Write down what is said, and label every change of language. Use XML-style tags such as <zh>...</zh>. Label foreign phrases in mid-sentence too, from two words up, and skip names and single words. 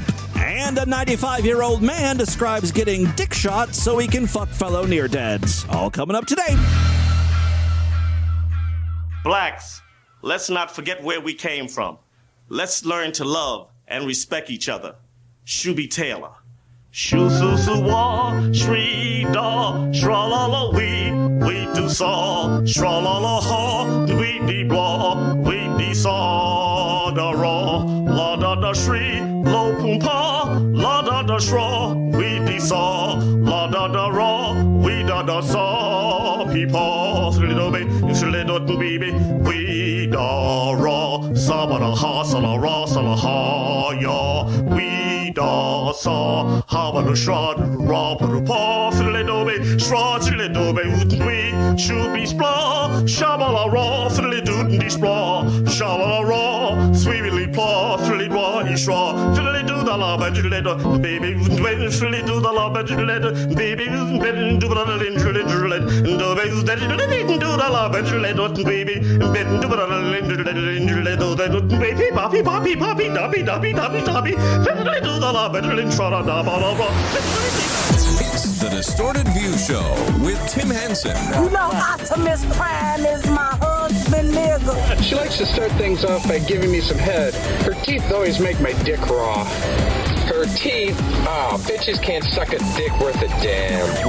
<en>And a 95-year-old man describes getting dick shots so he can fuck fellow near-deads. All coming up today. Blacks, let's not forget where we came from. Let's learn to love and respect each other. Shuby Taylor. Shoo su su wa, shri da, shra la la we do saw, shra la la ha, we de blah, we de saw, da ra, la da shri, lo pum pa, la da shra, we de saw, la da ra, we da saw, peepaw, little baby, we da ra, sa ba da ha, sa la ra, sa la ha, ya, we da saw, ha ba da shra, ra ba da pa, little baby, shra, little baby, we should be spla, shabala raw, fiddly doot and spla, shabala raw, sweetly paw, fiddly raw, ishra, fiddly do the la letter, baby, fiddly do the la letter, baby, bed do the lindred, and the baby that do the la letter, baby, bed do the baby, poppy, poppy, poppy, dobby, dobby, dobby, dobby, fiddly do the la letter, and shra, da, ba, la, It's the Distorted View Show with Tim Henson. You know Optimus Prime is my husband, nigga. She likes to start things off by giving me some head. Her teeth always make my dick raw. Her teeth? Oh, bitches can't suck a dick worth a damn.</en>